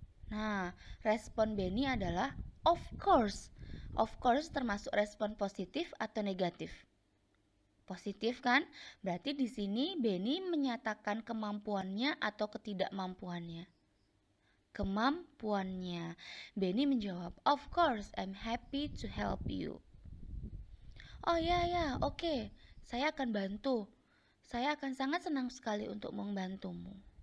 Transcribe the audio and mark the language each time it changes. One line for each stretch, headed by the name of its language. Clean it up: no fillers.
Indonesian: Nah, respon Benny adalah
English: of course. Of course
Indonesian: termasuk respon positif atau negatif? Positif kan? Berarti di sini Benny menyatakan kemampuannya atau ketidakmampuannya. Kemampuannya.
English: Benny
Indonesian: menjawab,
English: of course, I'm happy to help you.
Indonesian: Oh ya, oke. Saya akan bantu. Saya akan sangat senang sekali untuk membantumu.